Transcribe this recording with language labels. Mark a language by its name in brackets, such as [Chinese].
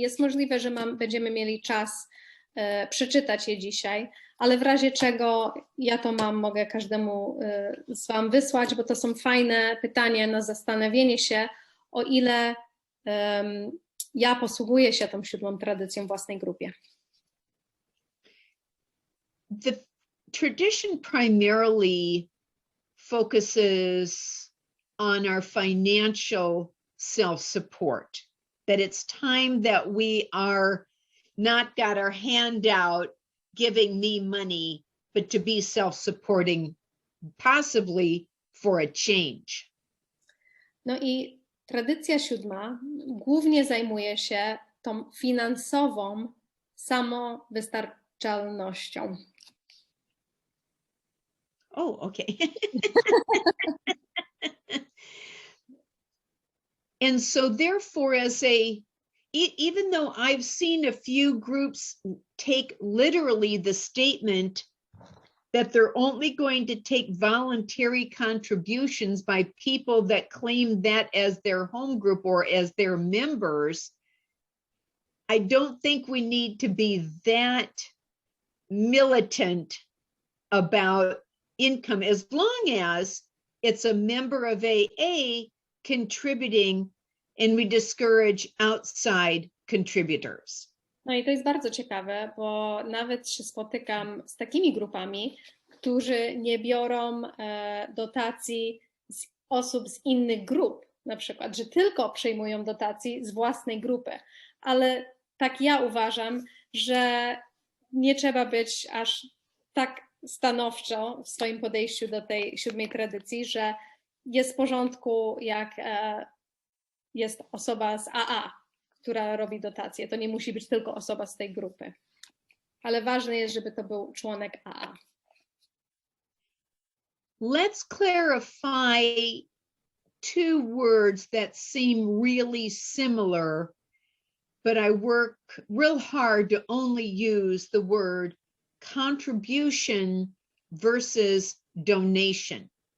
[Polish] Jest możliwe, że będziemy mieli czas przeczytać je dzisiaj, ale w razie czego ja to mogę każdemu z wam wysłać, bo to są fajne pytania na zastanowienie się, o ile ja posługuję się tą 7 tradycją w własnej grupie. [English] The tradition primarily focuses on our financial self-support, that it's time that we are not got our hand out giving me money, but to be self-supporting, possibly for a change. [Polish] No i tradycja 7 głównie zajmuje się tą finansową samowystarczalnością. [English] Oh, okay. And so therefore, even though I've seen a few groups take literally the statement that they're only going to take voluntary contributions by people that claim that as their home group or as their members, I don't think we need to be that militant about income, as long as it's a member of AA contributing, and we discourage outside contributors. [Polish] No i to jest bardzo ciekawe, bo nawet się spotykam z takimi grupami, którzy nie biorą dotacji z osób z innych grup, na przykład, że tylko przyjmują dotacji z własnej grupy. Ale tak ja uważam, że nie trzeba być aż tak stanowczo w swoim podejściu do tej 7 tradycji, że jest w porządku, jak jest osoba z AA, która robi dotację. To nie musi być tylko osoba z tej grupy. Ale ważne jest, żeby to był członek AA. [English] Let's clarify 2 words that seem really similar, but I work real hard to only use the word contribution versus donation.